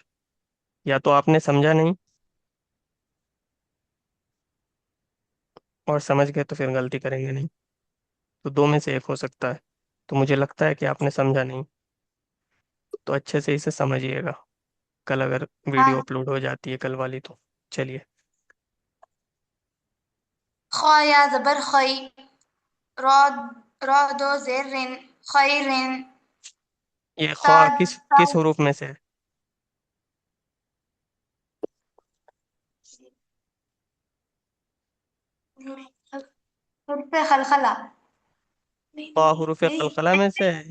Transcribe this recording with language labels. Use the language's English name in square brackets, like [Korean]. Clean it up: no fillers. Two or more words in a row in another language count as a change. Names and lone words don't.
[Urdu] یا تو آپ نے سمجھا نہیں اور سمجھ گئے تو پھر غلطی کریں گے نہیں، تو دو میں سے ایک ہو سکتا ہے. تو مجھے لگتا ہے کہ آپ نے سمجھا نہیں، تو اچھے سے اسے سمجھیے گا کل اگر ہاں. ویڈیو اپلوڈ ہو جاتی ہے کل والی تو. چلیے. خا یا زبر خی را را دو زیر رن خیرن یہ تا خواہ کس حروف میں سے ہے؟ حروف خلخلہ. خواہ حروف قلقلہ میں سے ہے؟